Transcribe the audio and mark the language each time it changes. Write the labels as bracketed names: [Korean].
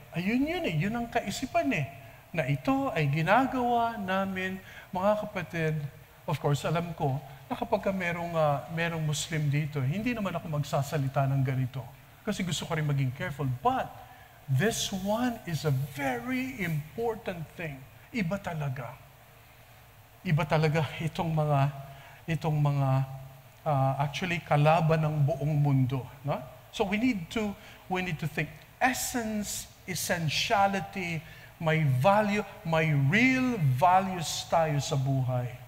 [Filipino] Ayun yun ang kaisipan na ito ay ginagawa namin, mga kapatid. Of course, alam ko na kapag merong Muslim dito, hindi naman ako magsasalita ng ganito. Kasi gusto ko rin maging careful. [English] But this one is a very important thing. [Filipino] Iba talaga. Iba talaga itong mga actually kalaban ng buong mundo. [English] No? So we need to think essence, essentiality, may value, [Filipino] may real values tayo sa buhay.